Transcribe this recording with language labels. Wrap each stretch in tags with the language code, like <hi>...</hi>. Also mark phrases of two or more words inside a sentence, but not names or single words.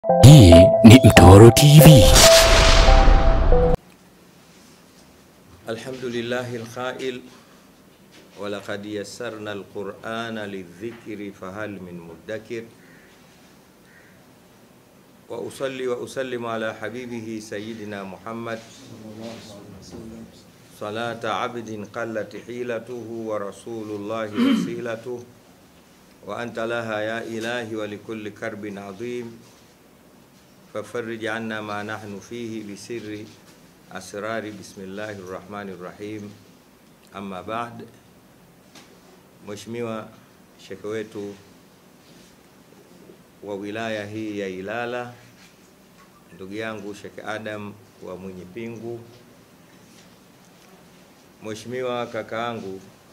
<sw>Hii ni Mtoro TV.</sw> <ar>الحمد لله الخيل ولقد يسرنا القرآن للذكر فهل من مدكر وأصلي وأسلم على حبيبه سيدنا محمد صلاة عبد قلت حيلته ورسول الله وسيلته وأنت لها يا إلهي ولكل كرب عظيم ففرج عنا ما نحن فيه بسر أسرار بسم الله الرحمن الرحيم. أما بعد.</ar> <sw>Mheshimiwa Sheikh wetu wa wilaya hii ya Ilala, ndugu yangu Sheikh Adam wa Mwinyi Pingu, Mheshimiwa kakaangu</sw>